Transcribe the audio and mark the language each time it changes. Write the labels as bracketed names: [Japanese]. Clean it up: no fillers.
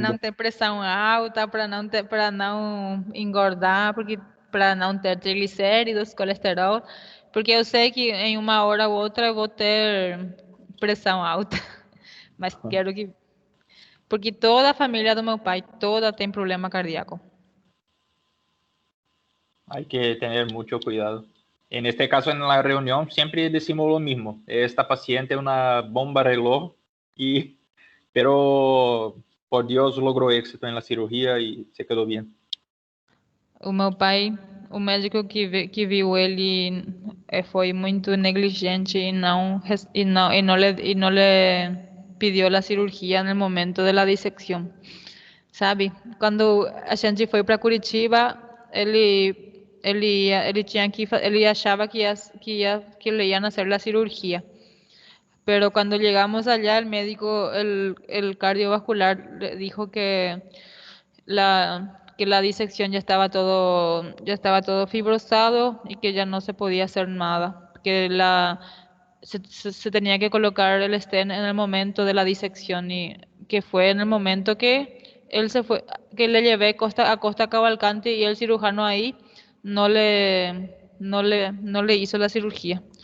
[Portuguese] não ter pressão alta, para não engordar, porque para não ter triglicéridos, colesterol, porque eu sei que em uma hora ou outra eu vou ter pressão alta. Mas quero que porque toda a família do meu pai, toda tem problema cardíaco. [Spanish] Hay que tener mucho cuidado. En este caso, en la reunión, siempre decimos lo mismo. Esta paciente es una bomba reloj, pero por Dios logró éxito en la cirugía y se quedó bien. [Portuguese] O meu pai, o médico que viu ele foi muito negligente e não lhe pediu a cirurgia no momento da dissecção. Sabe? Quando a gente foi para Curitiba, ele tinha ele achava que le iban a hacer la cirugía. [Spanish] Pero cuando llegamos allá, el médico, el cardiovascular, le dijo que la disección ya estaba todo fibrosado y que ya no se podía hacer nada, que se tenía que colocar el stent en el momento de la disección y que fue en el momento que él se fue, que le llevé a Costa Cavalcante y el cirujano ahí no le hizo la cirugía.